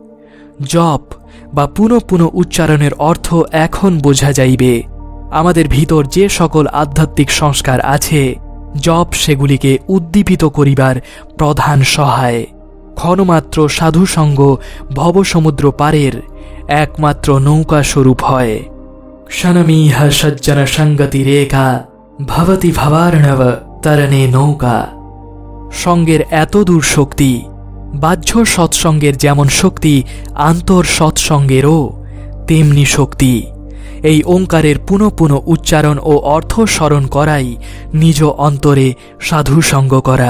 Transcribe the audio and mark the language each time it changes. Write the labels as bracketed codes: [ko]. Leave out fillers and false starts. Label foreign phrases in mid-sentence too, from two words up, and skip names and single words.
[bn] জপ বা পুনঃ পুনঃ উচ্চারণের অর্থ এখন বোঝা যাইবে। আমাদের ভিতর যে সকল আধ্যাত্মিক সংস্কার আছে, জপ সেগুলিকে উদ্দীপিত করিবার প্রধান সহায়। ক্ষণমাত্র সাধুসঙ্গ ভবসমুদ্র পারের একমাত্র নৌকা স্বরূপ হয়। [sa] क्षणमिह सज्जन संगति रेखा भवति भवार्णव तरणे नौका। [bn] সঙ্গের এত দূর শক্তি, বাহ্য সৎসঙ্গের যেমন শক্তি আন্তর সৎসঙ্গেরও তেমনি শক্তি। এই ওঙ্কারের পুনঃ পুনঃ উচ্চারণ ও অর্থ স্মরণ করাই নিজ অন্তরে সাধুসঙ্গ করা।